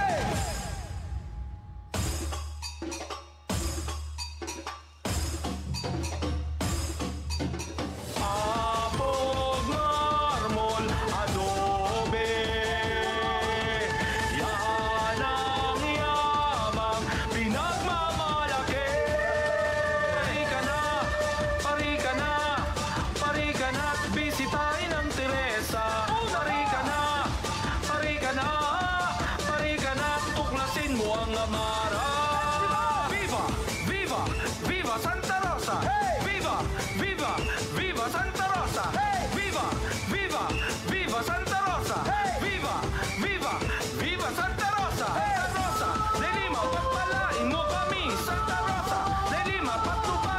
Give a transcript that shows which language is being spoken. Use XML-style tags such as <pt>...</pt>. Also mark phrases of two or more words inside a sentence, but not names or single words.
<tl>Apog marmol, adobe, yan ang yamang pinagmamalaki. Parika na! Parika na! Parika na at bisitahin ang Teresa. Parika na! Parika na! Parika na at tuklasin mo ang Amara.</tl> <es>Viva! Viva! Viva Santa Rosa! Viva! Viva! Viva Santa Rosa! Viva! Viva! Viva Santa Rosa! Viva! Viva! Viva Santa Rosa! Santa Rosa de Lima,</es> <tl>pagpalain mo kami.</tl> <es>Santa Rosa de Lima,</es>